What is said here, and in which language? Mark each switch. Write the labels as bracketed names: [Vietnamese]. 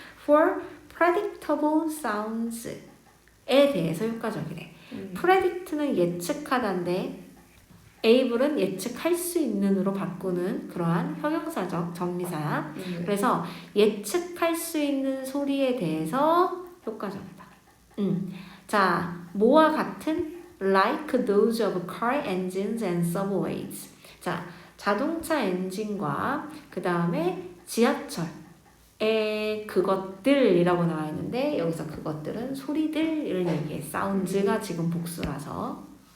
[English] For predictable sounds [Korean] 에 대해서 효과적이래. predict는 예측하다인데 able은 예측할 수 있는으로 바꾸는 그러한 형용사적 정리사야. 그래서 예측할 수 있는 소리에 대해서 효과적이다. 자, 뭐와 같은? [English] Like those of car engines and subways. [Korean] 자, 자동차 엔진과 그 다음에 지하철의 그것들이라고 나와 있는데 여기서 그것들은 소리들을 얘기해. 사운드가 지금 복수라서.